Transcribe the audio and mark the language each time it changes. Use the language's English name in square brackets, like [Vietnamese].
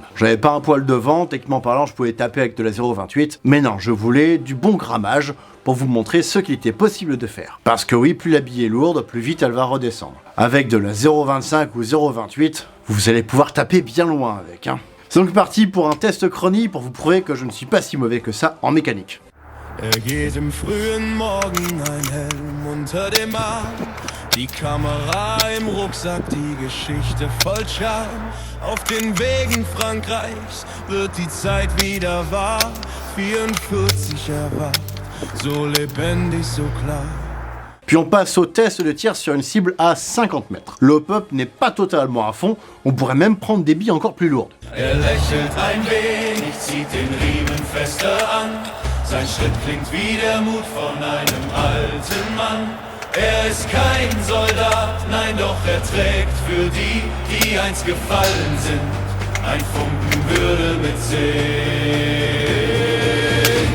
[French] J'avais pas un poil devant, techniquement parlant je pouvais taper avec de la 0,28, mais non, je voulais du bon grammage pour vous montrer ce qu'il était possible de faire. Parce que oui, plus la bille est lourde, plus vite elle va redescendre. Avec de la 0,25 ou 0,28, vous allez pouvoir taper bien loin avec, hein. C'est donc parti pour un test chrony pour vous prouver que je ne suis pas si mauvais que ça en mécanique. [German] Geht im frühen Morgen ein Helm unter dem Arm, die Kamera im Rucksack, die Geschichte voll Charme. Auf den Wegen Frankreichs wird die Zeit wieder wahr, 44 erwacht, so lebendig, so klar. [French] Puis on passe au test de tir sur une cible à 50 mètres. Le hop-up n'est pas totalement à fond, on pourrait même prendre des billes encore plus lourdes. [German] Lächelt ein wenig, zieht den Riemen fest. Weste an. Sein Schritt klingt wie der Mut von einem alten Mann. Er ist kein Soldat, nein, doch er trägt für die, die einst gefallen sind, ein Funken Würde mit sich.